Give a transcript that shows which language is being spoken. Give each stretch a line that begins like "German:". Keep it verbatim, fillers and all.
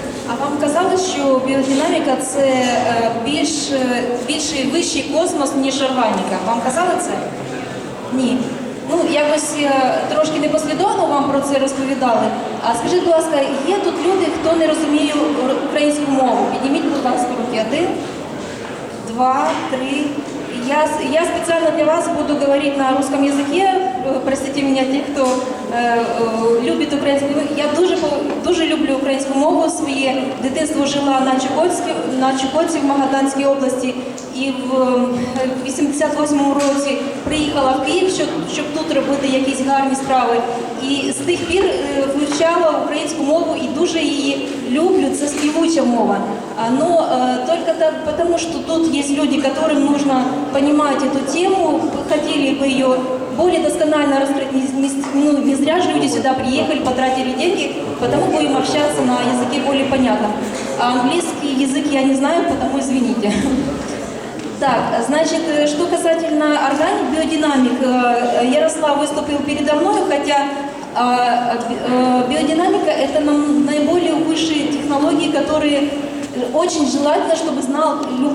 Ukrainian: А вам казали, що біодинаміка це е, більш, е, більший вищий космос, ніж органіка. Вам казали це? Ні. Ну, якось е, трошки непослідовно вам про це розповідали. А скажіть, будь ласка, є тут люди, хто не розуміє р- українську мову? Підніміть, будь ласка, руки. Один, два, три,
Russian: Я, с- я специально для вас буду говорить на русском языке.
Ukrainian: Э,
Russian: Простите меня,
Ukrainian: те, хто е, е, любить українську мову. Я дуже по- дуже люблю українську мову. Своє дитинство жила на Чукотській, на Чукотці в Магаданській області. І в е, вісімдесят восьмому році приїхала в Київ, щоб, щоб тут робити якісь гарні справи. І з тих пір е, вивчала українську мову і дуже її люблю. Це співуча мова.
Russian: А, Но э, только так, потому что тут есть люди, которым нужно понимать эту тему, хотели бы ее более досконально раскрыть. Не, не, ну, не зря же люди сюда приехали, потратили деньги, потому будем общаться на языке более понятном. А английский язык я не знаю, потому извините. Так, значит, э, что касательно органик, биодинамик, э, Ярослав выступил передо мной, хотя а, э, биодинамика – это нам наиболее высшие технологии, которые очень желательно, чтобы знал любой